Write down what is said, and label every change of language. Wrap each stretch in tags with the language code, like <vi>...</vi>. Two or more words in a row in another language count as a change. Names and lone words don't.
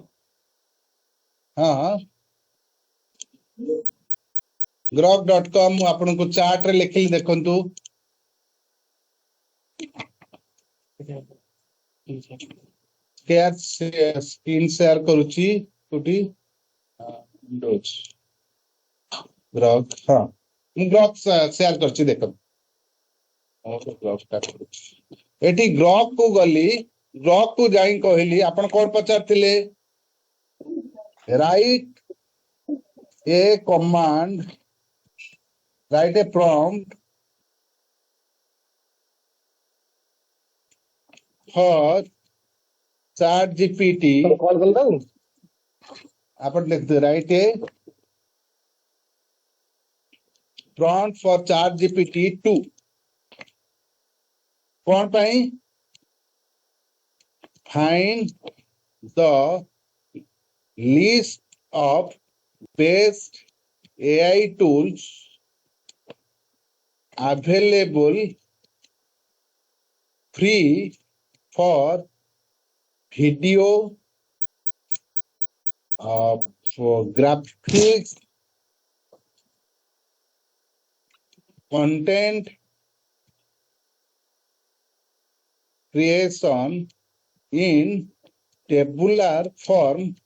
<or>ହଁ grok.com ମୁଁ ଆପଣଙ୍କୁ ଚାର୍ଟ ରେ ଲେଖିଲି ଦେଖନ୍ତୁ</or> <en>screen share</en> <or>କରୁଛି କୋଉଠି ଗ୍ରକ୍ ହଁ ମୁଁ ଗ୍ରକ୍ ସେୟାର କରିଛି ଦେଖନ୍ତୁ ଏଠି ଗ୍ରକ୍ କୁ ଗଲି ଗ୍ରକ୍ କୁ ଯାଇ କହିଲି ଆପଣ କଣ ପଚାରିଥିଲେ</or> <en>write a command write a prompt for chat GPT</en> <or>କଲ୍ କଲ ତାକୁ ଆପଣ ଦେଖନ୍ତୁ</or> <en>write a prompt for chat GPT 2 कौन पाई find the list of best AI tools available free for video for graphics content creation in tabular form</en>